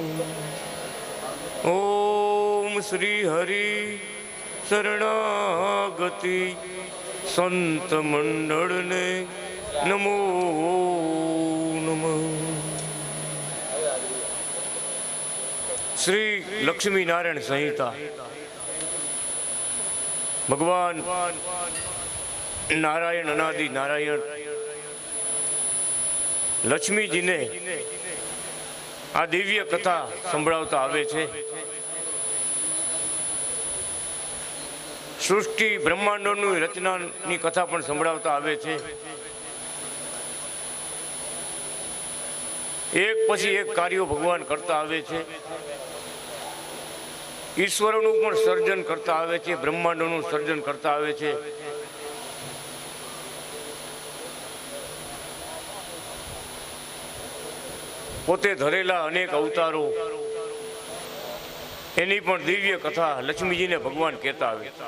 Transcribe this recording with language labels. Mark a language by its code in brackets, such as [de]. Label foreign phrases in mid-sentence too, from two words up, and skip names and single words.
[gu] ઓમ શ્રી હરિ શરણાગતિ સંત મંડળ ને નમો નમઃ। શ્રી લક્ષ્મી નારાયણ સંહિતા ભગવાન નારાયણ અનાદિ નારાયણ લક્ષ્મી જી ને આ દિવ્ય કથા સંભળાવતા આવે છે। સૃષ્ટિ બ્રહ્માંડોની રચનાની કથા પણ સંભળાવતા આવે છે। એક પછી એક કાર્યો ભગવાન કરતા આવે છે। ईश्वरનું પણ સર્જન કરતા આવે છે, બ્રહ્માંડનું સર્જન કરતા આવે છે। પોતે ધરેલા અનેક અવતારો, એની પણ દિવ્ય કથા લક્ષ્મીજીને ભગવાન કહેતા આવે.